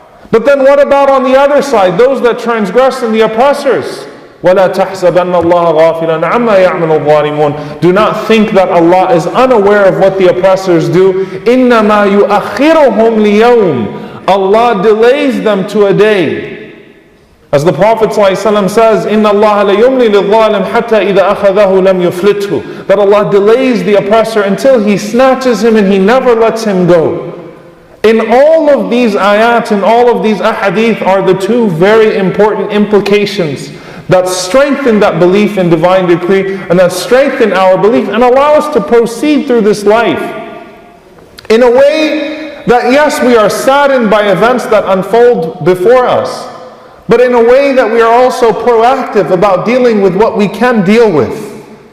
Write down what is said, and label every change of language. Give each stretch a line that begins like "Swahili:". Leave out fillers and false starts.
English: But then what about on the other side, those that transgress and the oppressors?
Arabic: وَلَا تَحْسَبَنَّ اللَّهَ غَافِلًا عَمَّا يَعْمَلُ الظَّالِمُونَ.
English: Do not think that Allah is unaware of what the oppressors do.
Arabic: إِنَّمَا يُؤَخِّرُهُمْ لِيَوْمٍ.
English: Allah delays them to a day. As the Prophet ﷺ says,
Arabic: إِنَّ اللَّهَ لَيُمْلِي لِلظَّالِمِ حَتَّى إِذَا أَخَذَهُ لَمْ يُفْلِتْهُ.
English: That Allah delays the oppressor until He snatches him and He never lets him go. In all of these ayat, in all of these ahadith are the two very important implications that strengthen that belief in divine decree, and that strengthen our belief and allow us to proceed through this life in a way that, yes, we are saddened by events that unfold before us, but in a way that we are also proactive about dealing with what we can deal with.